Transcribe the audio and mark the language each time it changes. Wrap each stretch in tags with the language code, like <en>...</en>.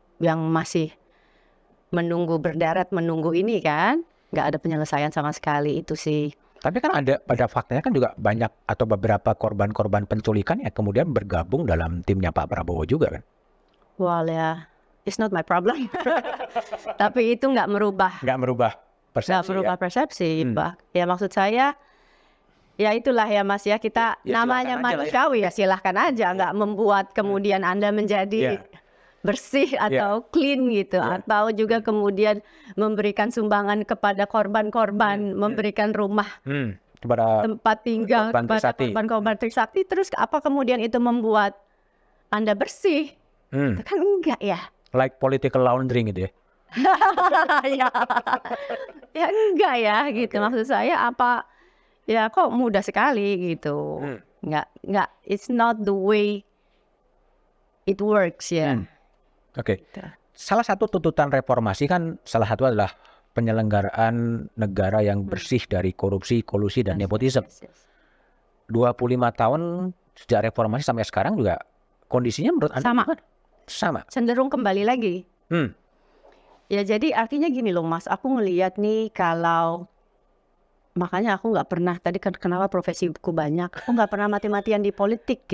<id>Yang masih menunggu berderet, menunggu ini kan, nggak ada penyelesaian sama sekali itu sih. Tapi kan ada, pada faktanya kan juga banyak atau beberapa korban-korban penculikan yang kemudian bergabung dalam timnya Pak Prabowo juga kan?</id> <en>Well ya, it's not my problem.</en> <id>Tapi itu nggak merubah persepsi. Nggak merubah persepsi, Pak. Ya maksud saya, ya itulah ya Mas ya, kita ya, namanya manusiawi ya silahkan aja, nggak membuat kemudian Anda menjadi bersih atau clean gitu, atau juga kemudian memberikan sumbangan kepada korban-korban, memberikan rumah kepada tempat tinggal kepada korban-korban Trisakti, terus apa kemudian itu membuat Anda bersih? Kan enggak ya.</id> <en>Like political laundering</en> <id>gitu ya. Ya enggak ya gitu. Maksud saya apa, ya kok mudah sekali gitu. Enggak,</id> <en>it's not the way it works ya.</en> <id>Oke. Salah satu tuntutan reformasi kan salah satu adalah penyelenggaraan negara yang bersih dari korupsi, kolusi dan nepotisme. 25 tahun sejak reformasi sampai sekarang juga kondisinya menurut Anda sama. Cenderung kembali lagi. Ya jadi artinya gini loh Mas, aku ngelihat nih kalau, makanya aku nggak pernah, tadi kenapa profesiku banyak, aku nggak pernah mati-matian di politik.</id>